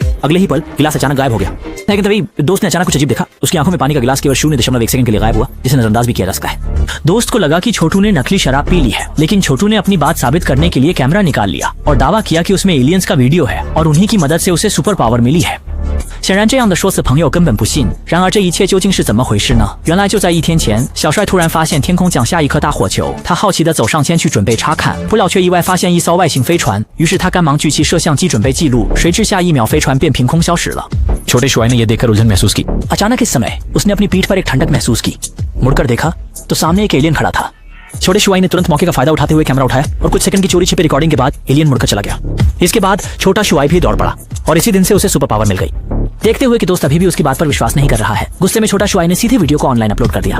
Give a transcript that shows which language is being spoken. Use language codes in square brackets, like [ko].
[hi] अगले ही पल गिलास अचानक गायब हो गया। लेकिन तभी दोस्त ने अचानक कुछ अजीब देखा। उसकी आंखों में पानी का गिलास केवल 0.1 सेकंड के लिए गायब हुआ, जिसे नजरअंदाज भी किया जा सकता है। दोस्त को लगा कि छोटू ने नकली शराब पी ली है, लेकिन छोटू ने अपनी बात साबित करने के लिए कैमरा निकाल लिया और दावा किया कि उसमें एलियंस का वीडियो है और उन्हीं की मदद से उसे सुपर पावर मिली है। [zh] 显然这样的说辞朋友根本不信。然而这一切究竟是怎么回事呢？原来就在1天前，小帅突然发现天空降下一颗大火球，他好奇地走上前去准备查看，不料却意外发现一艘外星飞船。于是他赶忙举起摄像机准备记录，谁知下一秒飞船便凭空消失了。 [hi] छोटे शुआई ने यह देखकर उलझन महसूस की। अचानक इस समय उसने अपनी पीठ पर एक ठंडक महसूस की। मुड़कर देखा तो सामने एक एलियन खड़ा था। छोटे शुआई ने तुरंत मौके का फायदा उठाते हुए कैमरा उठाया और कुछ सेकंड की चोरी छिपी रिकॉर्डिंग के बाद एलियन मुड़कर चला गया। इसके बाद छोटा शुआई भी दौड़ पड़ा और इसी दिन से उसे सुपर पावर मिल गई। देखते हुए कि दोस्त अभी भी उसकी बात पर विश्वास नहीं कर रहा है, गुस्से में छोटा शुआई ने सीधे वीडियो को ऑनलाइन अपलोड कर दिया।